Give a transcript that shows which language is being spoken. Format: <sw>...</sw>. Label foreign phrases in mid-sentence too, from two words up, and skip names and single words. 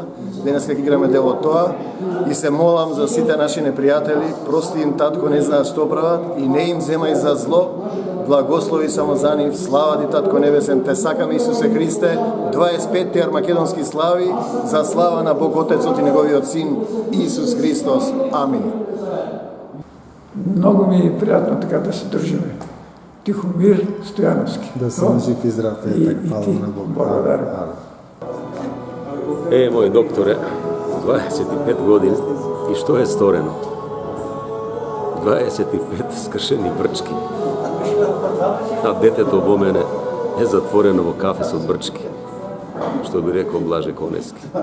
<mk>Денеска ќе играме дел од тоа и се молам за сите наши непријатели, прости им татко, не знаат што прават и не им земај за зло. Благослови само за нив, слава ти татко небесен, те сакаме Исусе Христе, 25-ти армакедонски слави за слава на Бог Отецот и неговиот син Исус Христос. Амин.</mk> <bg>Много ми е приятно така да се държиме. Тихомир Стояновски. Да съм жив и здрав, и ти, на Бог. Благодаря.</bg> <mk>Мој докторе, 25 години и што е сторено? 25 скршени брчки. А детето во мене е затворено во кафе со брчки. Што би рекол Блаже Конески.</mk>